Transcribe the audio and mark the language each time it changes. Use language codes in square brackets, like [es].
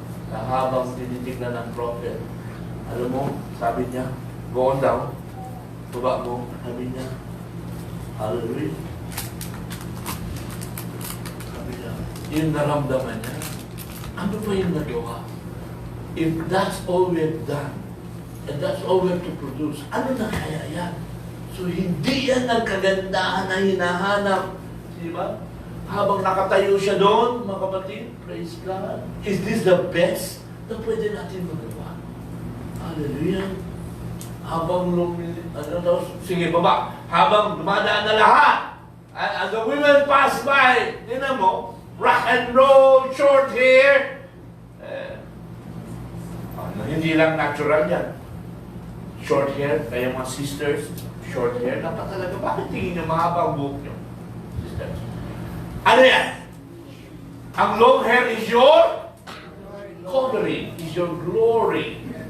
[tl] Na habang tinitignan ng prophet, alam mo, sabi niya, [en] go on down, [tl] baba mo, sabi niya, hallelujah. Sabi niya, yung naramdaman niya, ano ba yung nagawa? [en] If that's all we've done, and that's all we have to produce, [tl] ano na kaya yan? So, hindi yan ang kagandahan na hinahanap. Di ba? Habang nakatayo siya doon, mga kapatid, praise God. [en] Is this the best [tl] na pwede natin magawa? Hallelujah. Habang sige, baba. Habang dumadaan na lahat, [en] as the women pass by, [tl] tinan mo, [en] rock and roll, short hair. [tl] Hindi lang natural yan. Short hair, kaya mga sisters, short hair, dapat talaga, bakit tingin niyo mahaba ang buhok niyo? Sisters. Ano yan? Ang [en] long hair is your covering, is your glory.